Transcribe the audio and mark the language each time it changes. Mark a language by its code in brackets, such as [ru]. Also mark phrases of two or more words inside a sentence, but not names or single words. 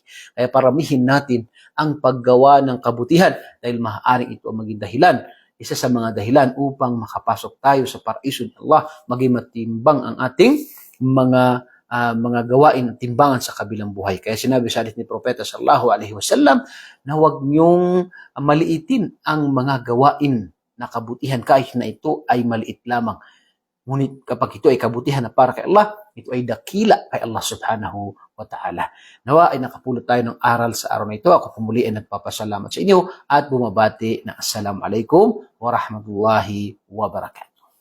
[tl] Kaya paramihin natin ang paggawa ng kabutihan dahil maaaring ito ang maging dahilan. Isa sa mga dahilan upang makapasok tayo sa paraiso ni Allah, maging matimbang ang ating mga gawain at timbangan sa kabilang buhay. Kaya sinabi sa hadith ni Propeta [ar] صلى الله عليه وسلم [tl] na huwag niyong maliitin ang mga gawain na kabutihan kahit na ito ay maliit lamang. Ngunit kapag ito ay kabutihan na para kay Allah, ito ay dakila kay Allah [ar] سبحانه وتعالى. [tl] Nawa ay nakapulot tayo ng aral sa araw na ito. Ako pumuli ay nagpapasalamat sa inyo at bumabati na [ar] السلام عليكم ورحمة الله وبركاته.